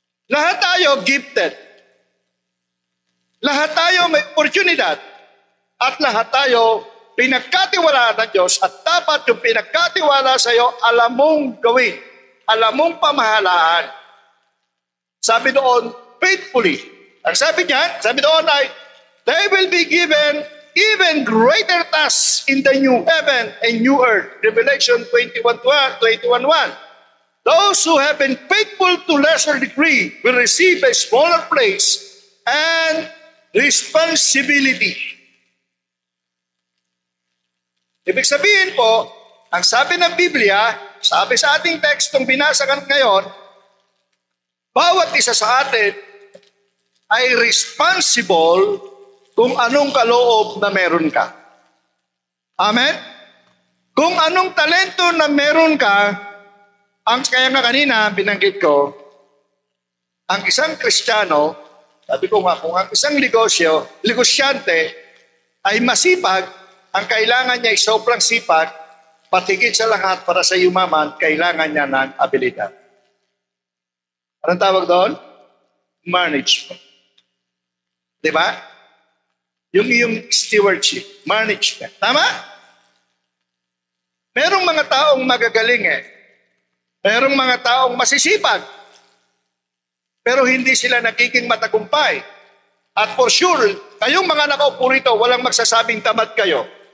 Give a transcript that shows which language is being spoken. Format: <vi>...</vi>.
<tl>Lahat tayo gifted. Lahat tayo may oportunidad. At lahat tayo pinagkatiwalaan ng Diyos at dapat yung pinagkatiwala sa iyo, alam mong gawin. Alam mong pamahalaan. Sabi doon, faithfully. Ang sabi doon ay,</tl> <en>they will be given even greater tasks in the new heaven and new earth. Revelation 21:1. Those who have been faithful to lesser degree will receive a smaller place and responsibility.</en> <tl>Ibig sabihin po, ang sabi ng Biblia, sabi sa ating tekstong binasa ngayon, bawat isa sa atin ay responsible kung anong kaloob na meron ka. Amen? Kung anong talento na meron ka, kaya nga kanina binanggit ko, ang isang Kristiyano, sabi ko nga, kung ang isang negosyante ay masipag, ang kailangan niya ay sobrang sipag, patigid sa lahat para sa yumaman, kailangan niya ng abilidad. Anong tawag doon? Management. Diba?</tl> <en>Yung stewardship, management.</en> <tl>Tama? Merong mga taong magagaling Merong mga taong masisipag. Pero hindi sila nagiging matagumpay. At</tl> <en>for sure,</en> <tl>kayong mga nakaupo rito, walang magsasabing tamad kayo.</tl>